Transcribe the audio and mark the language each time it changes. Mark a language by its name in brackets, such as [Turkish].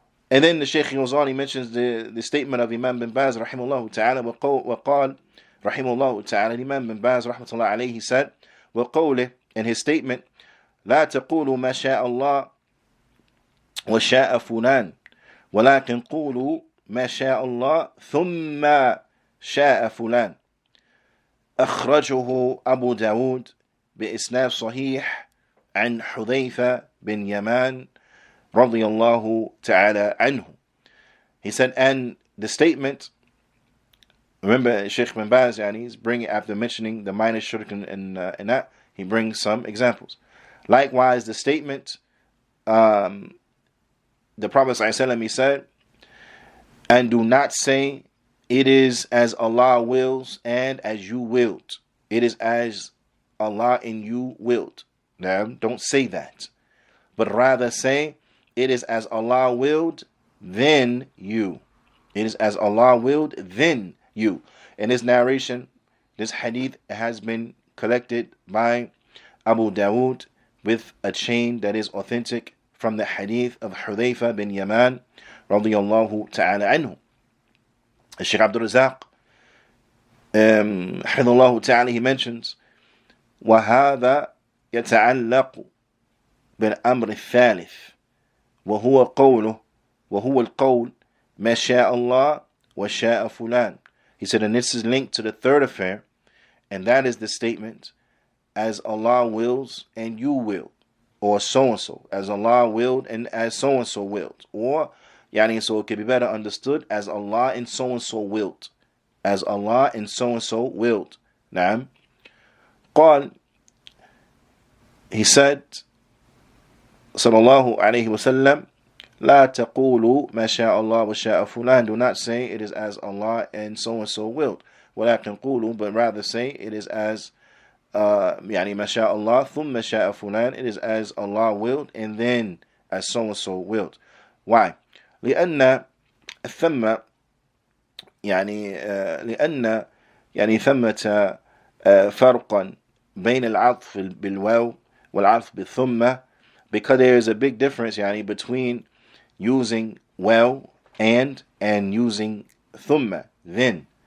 [English] And then the Shaykh goes on, he mentions the statement of Imam bin Baz, rahimahullah ta'ala, [Arabic] وقال [English] rahimahullah ta'ala, Imam bin Baz, rahmatullah alayhi, he said, [Arabic] وقوله, [English] in his statement, [Arabic] لا تقولوا ما شاء الله وشاء فلان ولكن قولوا ما شاء الله ثم شاء فلان. أخرجه أبو داود بإسناد صحيح عن حذيفة بن يمان رضي الله تعالى عنه. [English] He said, and the statement, remember Shaykh bin Baz, he's bringing, after mentioning the minor shirk and that, he brings some examples. Likewise, the statement, the Prophet ﷺ, he said, and do not say, it is as Allah wills and as you willed. It is as Allah and you willed. Now, don't say that. But rather say, it is as Allah willed, then you. It is as Allah willed, then you. In this narration, this hadith has been collected by Abu Dawood with a chain that is authentic from the hadith of Hudhayfa bin Yaman radiyallahu ta'ala anhu. [Arabic] Shaykh Abdul Razak, حفظه ta'ala, [English] he mentions, [Arabic] وهذا يتعلق بالأمر الثالث وهو القول ما شاء الله وشاء فلان. [English] He said, and this is linked to the third affair, and that is the statement, as Allah wills and you will, or so-and-so, as Allah willed and as so-and-so willed. Or, so it can be better understood as Allah and so-and-so willed. As Allah and so-and-so willed. [Arabic] Naam. قال, [English] he said, [Arabic] sallallahu alayhi wa sallam, لا تقولوا ما شاء الله وشاء فلان. [English] Do not say it is as Allah and so-and-so willed. [Arabic] ولكن قولوا, [English] but rather say it is as [Arabic] ما شاء الله ثم شاء فلان. [English] It is as Allah willed and then as so-and-so willed. Why? [Arabic] لأن ثم لأن ثمة فرقا بين العطف بالواو والعطف بالثم, [English] because there is a big difference between using well and using thumma, then.